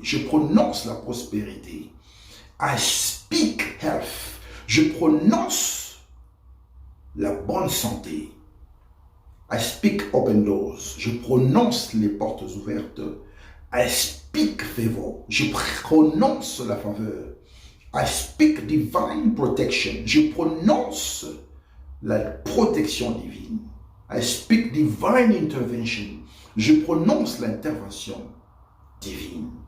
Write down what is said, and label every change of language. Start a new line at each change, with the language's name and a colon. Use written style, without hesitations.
French: Je prononce la prospérité.
English: I speak health.
French: Je prononce la bonne santé.
English: I speak open doors.
French: Je prononce les portes ouvertes.
English: I speak favor.
French: Je prononce la faveur.
English: I speak divine protection.
French: Je prononce la protection divine.
English: I speak divine intervention.
French: Je prononce l'intervention divine.